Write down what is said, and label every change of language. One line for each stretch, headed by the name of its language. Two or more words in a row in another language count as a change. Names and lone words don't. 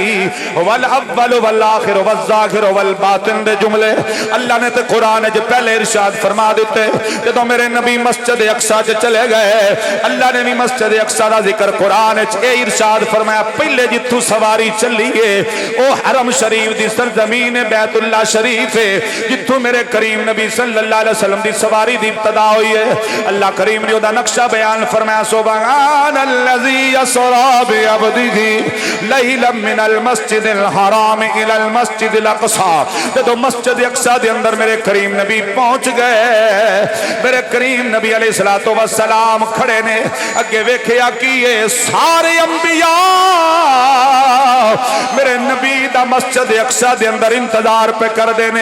Arabic: والأول والآخر والظاهر والباطن
Punjabi: دے جملے اللہ نے تے قرآن چ پہلے ارشاد فرما دتے. جدوں میرے نبی مسجد اقصیٰ چ چلے گئے اللہ نے بھی مسجد اقصیٰ دا ذکر قرآن چ اے ارشاد فرمایا. پہلے جتھوں سواری چلی ہے او حرم شریف دی سرزمین بیت اللہ شریف ہے جتھوں میرے کریم نبی
Arabic: صلى الله عليه وسلم
Punjabi: دی سواری دی ابتدا ہوئی ہے. اللہ کریم نے اوہدا نقشہ بیان فرمایا.
Arabic: سبحان الذي أسرى بعبده ليلا من المسجد الحرام إلى المسجد الأقصى.
Punjabi: جدوں مسجد اقصیٰ دے اندر میرے کریم نبی پہنچ گئے میرے کریم نبی पहुंच गए मेरे करीम नबी
Arabic: عليه الصلاة والسلام
Punjabi: کھڑے نے. اگے ویکھیا کہ یہ سارے انبیا میرے نبی دا مسجد اقصیٰ دے اندر انتظار پے کر دینے.